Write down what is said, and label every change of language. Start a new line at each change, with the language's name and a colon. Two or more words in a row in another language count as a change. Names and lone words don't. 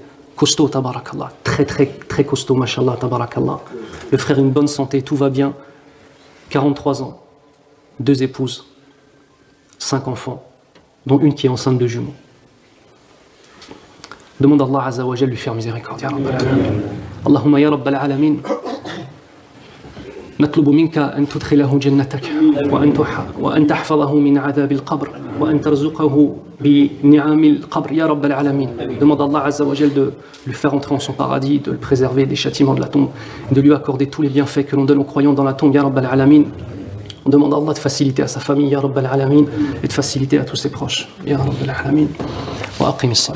French: Costaud, tabarakallah. Très, très, très costaud,
Arabic: ما شاء الله، تبارك الله.
French: Le frère a une bonne santé, tout va bien. 43 ans. 2 épouses. 5 enfants. Dont une qui est enceinte de jumeaux. Demande à
Arabic: الله عز وجل
French: de lui faire miséricorde.
Arabic: يا رب العالمين. اللهم يا رب العالمين. نطلب منك أن تدخله جنتك وأن تحفظه من عذاب القبر وأن ترزقه بنعم القبر يا رب العالمين.
French: Demande à
Arabic: الله عز وجل
French: de lui faire entrer en son paradis, de le préserver des châtiments de la tombe, de lui accorder tous les bienfaits que l'on donne aux croyants dans la tombe,
Arabic: يا رب العالمين.
French: On demande à Allah de faciliter à sa famille,
Arabic: يا رب العالمين,
French: et de faciliter à tous ses proches,
Arabic: يا رب العالمين. وأقم الصلاة.